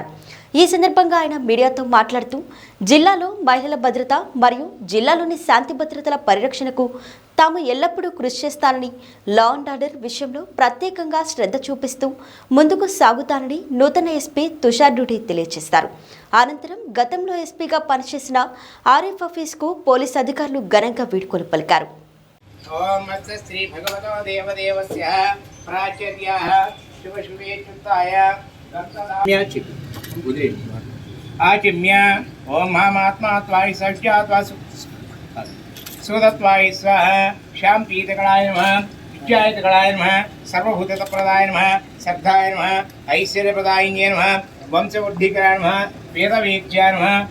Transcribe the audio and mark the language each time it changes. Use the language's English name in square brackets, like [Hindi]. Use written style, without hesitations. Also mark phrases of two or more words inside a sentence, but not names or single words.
[Telugu] ఈ సందర్భంగా ఆయన మీడియాతో మాట్లాడుతూ జిల్లాలో మహిళల భద్రత మరియు జిల్లాలోని శాంతి భద్రతల పరిరక్షణకు తాము ఎల్లప్పుడూ కృషి చేస్తానని, [English] law and order [Telugu] విషయంలో ప్రత్యేకంగా శ్రద్ధ చూపిస్తూ ముందుకు సాగుతానని నూతన ఎస్పీ తుషార్ డూడి తెలియజేశారు. అనంతరం గతంలో ఎస్పీగా పనిచేసిన ఆరిఫ్ హఫీజ్కు పోలీసు అధికారులు ఘనంగా వీడ్కోలు పలికారు. [Sanskrit] ओम अस्य श्री भगवतो देवदेवस्य प्राचर्यः शुभशुभे चित्ताय आचिम्य ओम महात्मा त्वाय सज्जात्वा सुदत्वाय स्वाहा श्याम पीतकलाय नमः विद्यायतकलाय नमः सर्वभूतप्रदाय नमः श्रद्धाय नमः ऐश्वर्यप्रदायिन्ये नमः वंशवृद्धिकराय नमः वेदवेद्याय नमः